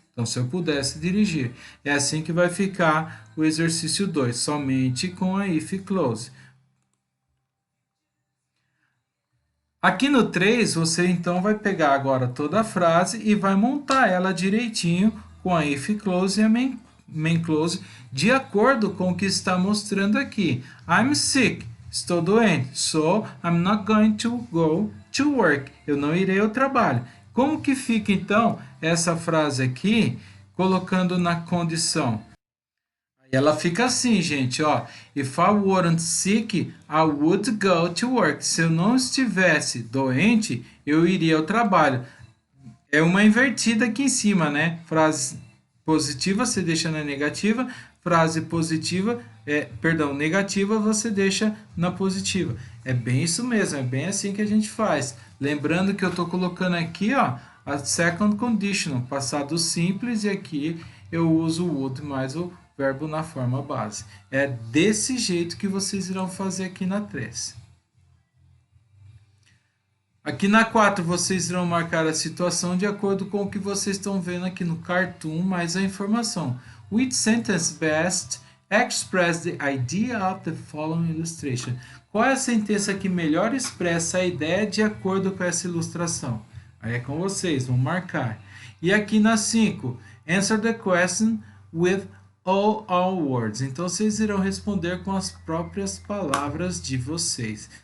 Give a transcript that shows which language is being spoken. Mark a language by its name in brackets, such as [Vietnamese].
[Portuguese] Então, se eu pudesse dirigir. É assim que vai ficar o exercício 2, somente com a if clause. Aqui no 3, você então vai pegar agora toda a frase e vai montar ela direitinho com a if clause e a main clause, de acordo com o que está mostrando aqui. [English] I'm sick, [Portuguese] estou doente, [English] so I'm not going to go to work. [Portuguese] Eu não irei ao trabalho. Como que fica, então, essa frase aqui, colocando na condição? Ela fica assim, gente, ó. [English] If I weren't sick, I would go to work. [Portuguese] Se eu não estivesse doente, eu iria ao trabalho. É uma invertida aqui em cima, né? Frase positiva, você deixa na negativa. Frase positiva, negativa, você deixa na positiva. É bem isso mesmo, é bem assim que a gente faz. Lembrando que eu estou colocando aqui, ó, a second conditional, passado simples, e aqui eu uso o would mais o verbo na forma base. É desse jeito que vocês irão fazer aqui na 3. Aqui na 4, vocês irão marcar a situação de acordo com o que vocês estão vendo aqui no cartoon, mais a informação. [English] Which sentence best express the idea of the following illustration? [Portuguese] Qual é a sentença que melhor expressa a ideia de acordo com essa ilustração? Aí é com vocês, vão marcar. E aqui na 5, [English] answer the question with all words. [Portuguese] Então, vocês irão responder com as próprias palavras de vocês.